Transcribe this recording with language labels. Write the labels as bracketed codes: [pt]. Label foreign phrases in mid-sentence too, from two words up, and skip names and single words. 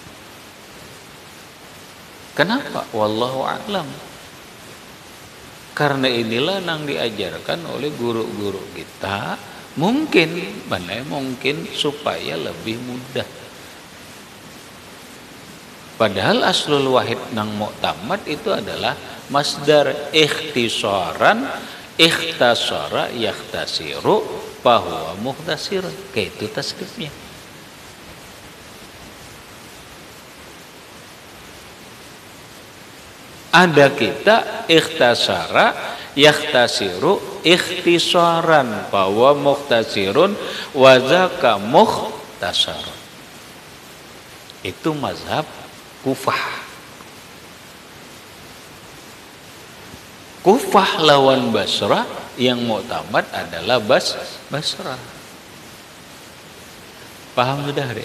[id] Kenapa? [ar] Wallahu a'lam. [id] Karena inilah yang diajarkan oleh guru-guru kita. Mungkin supaya lebih mudah. Padahal [ar] aslul wahid [id] nang mu'tamad itu adalah [ar] masdar ikhtisaran ikhtasara yakhtasiru [id] bahwa mukhtasir, kayak itu tasrifnya. Ada kita [ar] ikhtasara yakhtasiru ikhtisaran [id] bahwa [ar] mukhtasirun wa zaka mukhtasarun. [id] Itu mazhab Kufah. Kufah lawan Basrah, yang mu'tamad adalah Basrah. Paham sudah deh?